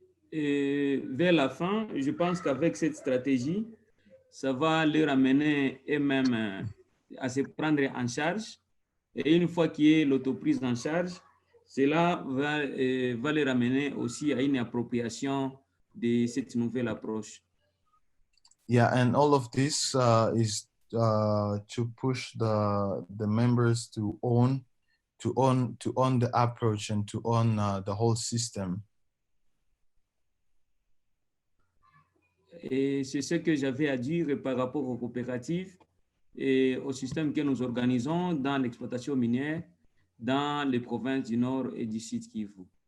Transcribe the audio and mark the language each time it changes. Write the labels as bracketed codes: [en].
[fr] Et vers la fin, je pense qu'avec cette stratégie, ça va leur amener eux-mêmes à se prendre en charge. Et une fois qu'il y ait l'autoprise en charge, cela va les ramener aussi à une appropriation de cette nouvelle approche. [en] Yeah, and all of this is to push the members to own the approach and to own the whole system. [fr] Et c'est ce que j'avais à dire par rapport aux coopératives et au système que nous organisons dans l'exploitation minière dans les provinces du Nord et du Sud Kivu.